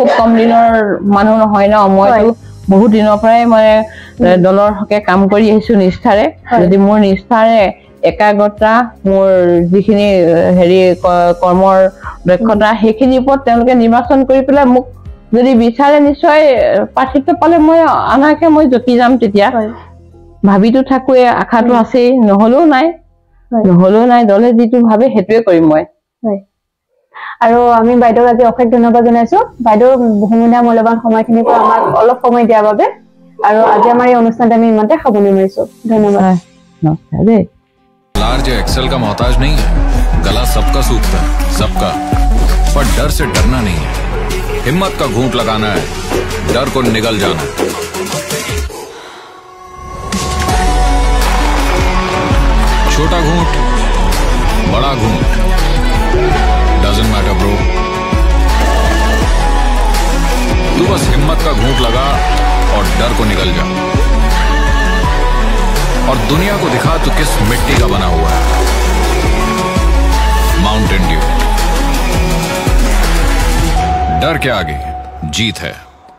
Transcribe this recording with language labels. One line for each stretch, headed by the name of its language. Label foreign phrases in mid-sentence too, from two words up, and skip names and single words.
Assamese: কম দিনৰ মানুহ নহয় ন মইতো বহুত দিনৰ পৰাই মই দলৰ হকে কাম কৰি আহিছো নিষ্ঠাৰে যদি মোৰ নিষ্ঠাৰে একাগ্ৰতা মোৰ যিখিনি হেৰি কৰ্মৰ দক্ষতা সেইখিনিৰ ওপৰত তেওঁলোকে নিৰ্বাচন কৰি পেলাই মোক যদি বিচাৰে নিশ্চয় প্ৰাৰ্থিত্ব পালে মই আনাকে মই জতি যাম তেতিয়া ভাবিতো থাকোৱে আশাটো আছেই নহলেও নাই দলে যিটো ভাবে সেইটোৱে কৰিম মই আৰু আমি বাইদেউক আজি অশেষ ধন্যবাদ জনাইছো বাইদেউ বহুমূলীয়া মূল্যৱান সময়খিনিৰ পৰা আমাক অলপ সময় দিয়াৰ বাবে আৰু আজি আমাৰ এই অনুষ্ঠানটো আমি ইমানতে সামৰণি মাৰিছো ধন্যবাদ নমস্কাৰ দেই
Hindi: लार्ज एक्सेल का मोहताज नहीं है गला सबका सूखता है सबका पर डर से डरना नहीं है हिम्मत का घूंट लगाना है डर को निगल जाना है छोटा घूंट बड़ा घूंट
English: doesn't matter bro
Hindi: तू बस हिम्मत का घूंट लगा और डर को निगल जा और दुनिया को दिखा तू किस मिट्टी का बना हुआ है डर के आगे जीत है।